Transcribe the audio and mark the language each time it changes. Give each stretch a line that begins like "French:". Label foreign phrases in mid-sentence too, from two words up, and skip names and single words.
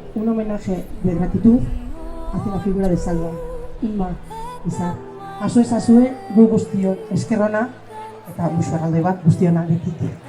Spanish: homenaje de gratitud hacia la figura de Salva.
Basque: Inma, Izar, jaso ezazue gu guztio esker ona eta musu erralde bat guztiona getik.